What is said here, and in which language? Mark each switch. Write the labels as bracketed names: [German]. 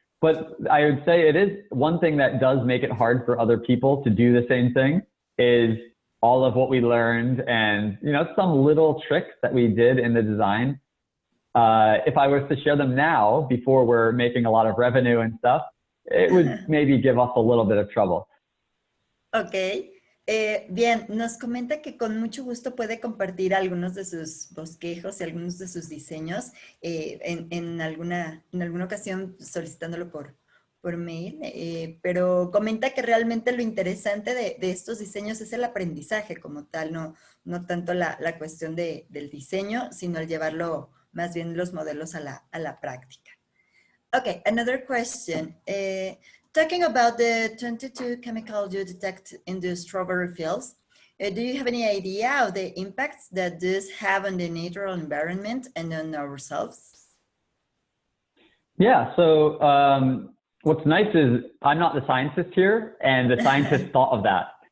[English] But I would say it is one thing that does make it hard for other people to do the same thing is all of what we learned and, you know, some little tricks that we did in the design. If I was to share them now before we're making a lot of revenue and stuff, it would maybe give us a little bit of trouble. Okay. [Spanish] Bien, nos comenta que con mucho gusto puede compartir algunos de sus bosquejos y algunos de sus diseños en alguna ocasión solicitándolo por por mail, pero comenta que realmente lo interesante de estos diseños es el aprendizaje como tal, no tanto la cuestión del diseño, sino el llevarlo más bien los modelos a la práctica. [English] Okay, another question. Talking about the 22 chemicals you detect in the strawberry fields, do you have any idea of the impacts that this have on the natural environment and on ourselves? Yeah, so what's nice is I'm not the scientist here, and the scientists thought of that.